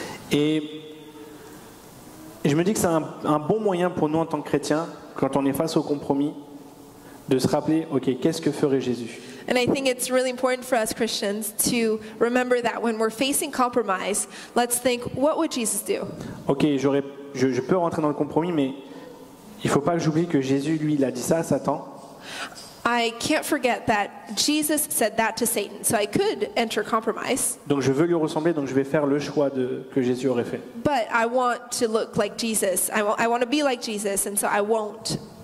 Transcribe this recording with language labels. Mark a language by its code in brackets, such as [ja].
[fr] Et je me dis que c'est un bon moyen pour nous en tant que chrétiens, quand on est face au compromis, de se rappeler, ok, qu'est-ce que ferait Jésus? [en] And I think it's really important for us Christians to remember that when we're facing compromise, let's think, what would Jesus do? [fr] Ok, je peux rentrer dans le compromis, mais il ne faut pas que j'oublie que Jésus, lui, il a dit ça à Satan. [en] I can't forget that Jesus said that to Satan, so I could enter compromise. [fr] Donc je veux lui ressembler, donc je vais faire le choix que Jésus aurait fait. [en] But I want to look like Jesus. I want to be like Jesus, and so I won't